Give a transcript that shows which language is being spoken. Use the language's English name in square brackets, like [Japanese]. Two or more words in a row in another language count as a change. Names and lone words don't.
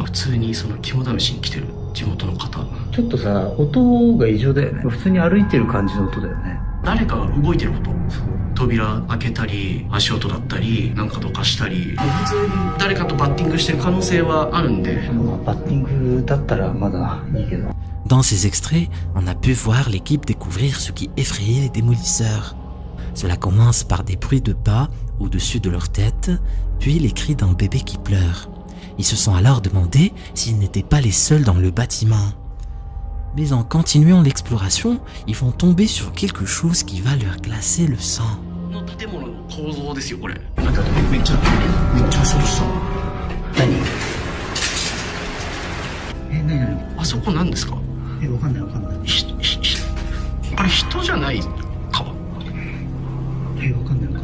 [Japanese] 普通にその肝試しに来てる地元の方。ちょっとさ、音が異常だよね。普通に歩いてる感じの音だよね。誰かが動いてる音。扉開けたり、足音だったり、なんかどかしたり。普通に誰かとバッティングしてる可能性はあるんで。バッティングだったらまだいいけど。 [French] Dans ces extraits, on a pu voir l'équipe découvrir ce qui effrayait les démolisseurs. Cela commence par des bruits de pas au-dessus de leur tête, puis les cris d'un bébé qui pleure. Ils se sont alors demandé s'ils n'étaient pas les seuls dans le bâtiment. Mais en continuant l'exploration, ils vont tomber sur quelque chose qui va leur glacer le sang. [Japanese] あそこ何ですか？わかんないわかんない。あれ人じゃないか？わかんないわかんない。